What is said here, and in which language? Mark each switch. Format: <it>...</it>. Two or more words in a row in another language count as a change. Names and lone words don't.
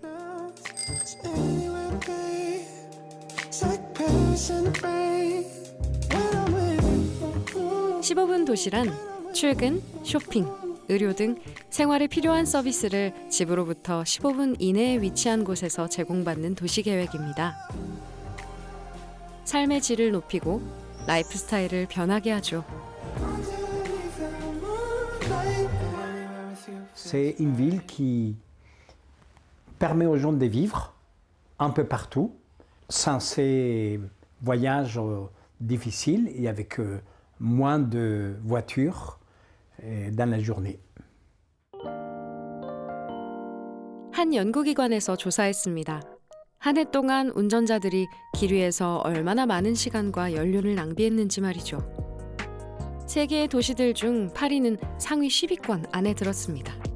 <ko>15분 도시란 출근, 쇼핑, 의료 등 생활에 필요한 서비스를 집으로부터 15분 이내에 위치한 곳에서 제공받는 도시계획입니다. 삶의 질을 높이고 라이프 스타일을 변하게 하죠.</ko> <fr>C'est une ville qui permet aux gens de vivre un peu partout, sans ces voyages difficiles et avec moins de voitures dans la journée.</fr> <ko>한 연구기관에서 조사했습니다. 한 해 동안 운전자들이 길 위에서 얼마나 많은 시간과 연료를 낭비했는지 말이죠. 세계의 도시들 중 파리는 상위 10위권 안에 들었습니다.</ko>